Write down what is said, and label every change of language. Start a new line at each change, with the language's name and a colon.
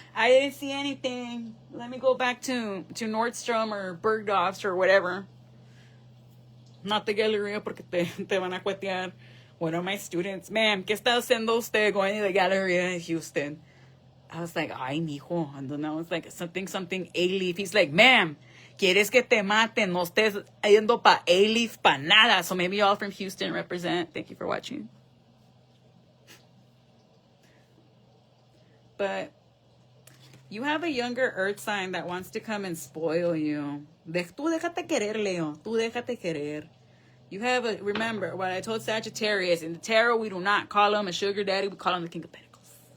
English: I didn't see anything. Let me go back to Nordstrom or Bergdorf's or whatever. Not the Galleria
Spanish: porque te van a cuetear.
English: One of my students, ma'am,
Spanish: ¿qué está haciendo usted
English: going to the Galleria in Houston? I was like,
Spanish: ay, mijo.
English: And then I was like, something A-Leaf. He's like, ma'am,
Spanish: ¿quieres que te maten? No estés yendo pa A-Leaf pa nada.
English: So maybe y'all from Houston represent. Thank you for watching. But you have a younger earth sign that wants to come and spoil you.
Spanish: Tú déjate querer, Leo. Tú déjate querer.
English: You have remember what I told Sagittarius, in the tarot, we do not call him a sugar daddy. We call him the King of Pentacles.